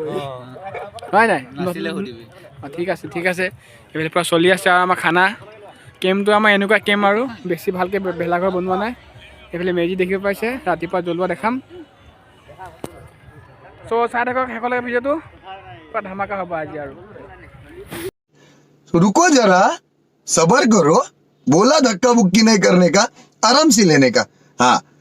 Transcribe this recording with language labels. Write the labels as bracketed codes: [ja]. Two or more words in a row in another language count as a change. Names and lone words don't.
[as] হয় নাই ঠিক আছে এইফালে পূৰা চলি আছে আৰু আমাৰ খানা কেম্পটো আমাৰ এনেকুৱা কেম্প আৰু বেছি ভালকৈ ভেলাঘৰ বনোৱা নাই এইফালে মেজি দেখিব পাইছে ৰাতিপুৱা জ্বলোৱা দেখাম চ' চাই থাকক শেষলৈকে ভিডিঅ'টো পুৰা ধামাকা হ'ব আজি আৰু [hi] रुको जरा सबर करो बोला धक्का बुक्की नहीं करने का आराम से लेने का हाँ